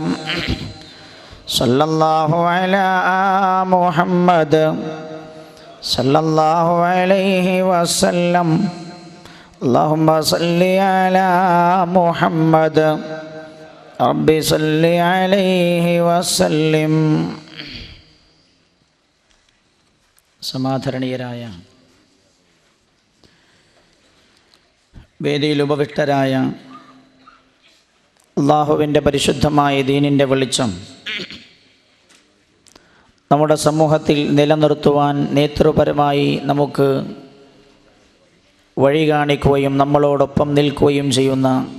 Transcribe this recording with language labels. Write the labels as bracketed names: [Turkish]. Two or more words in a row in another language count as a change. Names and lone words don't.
[Arabic] صلی اللہ علیہ محمد صلی اللہ علیہ وسلم اللہم صلی علی محمد ربی صلی علیہ وسلم [Malayalam] സമാധരണീയരായ വേദിയിൽ ഉപവിഷ്ടരായ അല്ലാഹുവിൻ്റെ പരിശുദ്ധമായ ദീനിൻ്റെ വെളിച്ചം നമ്മുടെ സമൂഹത്തിൽ നിലനിർത്തുവാൻ നേതൃപരമായി നമുക്ക് വഴി കാണിക്കുകയും നമ്മളോടൊപ്പം നിൽക്കുകയും ചെയ്യുന്ന